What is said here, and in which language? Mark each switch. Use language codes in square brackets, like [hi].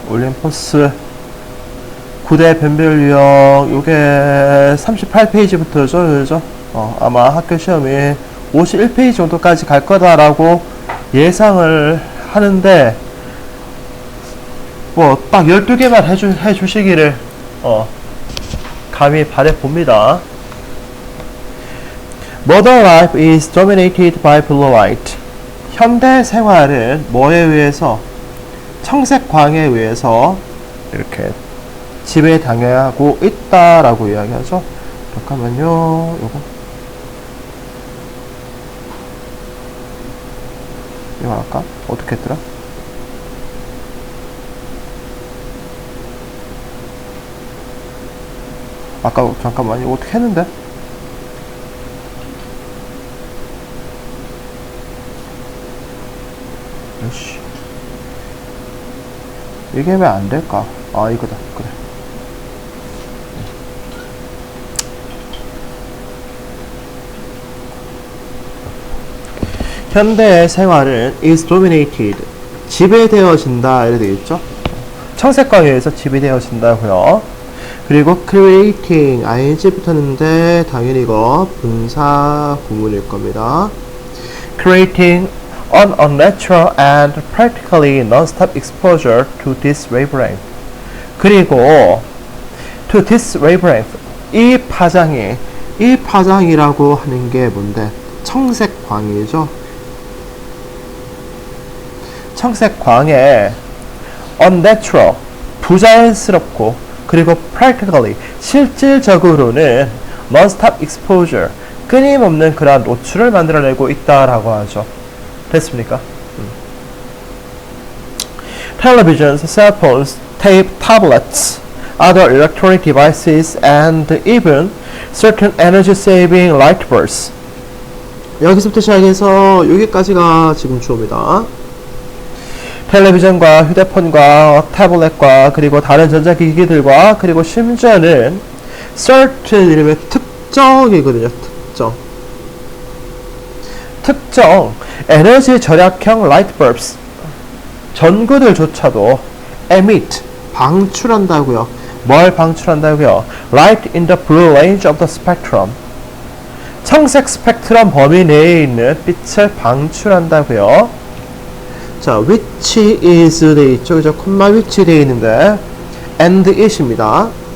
[ko] 올림포스 9대 변별 유형, 요게 38페이지부터죠, 그죠? 아마 학교 시험이 51페이지 정도까지 갈 거다라고 예상을 하는데, 뭐, 딱 12개만 해주시기를, 감히 바라봅니다. [en] Modern life is dominated by blue light. [ko] 현대 생활은 뭐에 의해서? 청색광에 의해서 이렇게 지배당하고 있다라고 이야기하죠. 잠깐만요. 이거 할까? 어떻게 했더라? 아까 잠깐만요. 어떻게 했는데? 역시 이게 왜 안 될까? 아, 이거다. 그래. 현대의 생활은 is dominated, 지배되어진다 이렇게 되어있죠. 청색광에 의해서 지배되어진다고요. 그리고 creating, ing 붙었는데 당연히 이거 분사 구문일 겁니다. [en] creating an unnatural and practically non-stop exposure to this wavelength. [ko] 그리고 to this wavelength, 이 파장이라고 하는 게 뭔데? 청색광이죠. 청색광에 unnatural, 부자연스럽고, 그리고 practically, 실질적으로는 non-stop exposure, 끊임없는 그러한 노출을 만들어내고 있다라고 하죠. 됐습니까? [en] Televisions, cell phones, tape, tablets, other electronic devices, and even certain energy-saving light bulbs. [ko] 여기서부터 시작해서 여기까지가 지금 주어입니다. 텔레비전과 휴대폰과 태블릿과 그리고 다른 전자기기들과 그리고 심지어는 certain 이름의 특정이거든요. 특정 에너지 절약형 light bulbs, 전구들조차도 emit, 방출한다고요. 뭘 방출한다고요? [en] Light in the blue range of the spectrum, 청색 스펙트럼 범위 내에 있는 빛을 방출한다고요. [ko] 자, which is 돼 있죠, 그죠? 콤마 which 돼 있는데 and it 입니다.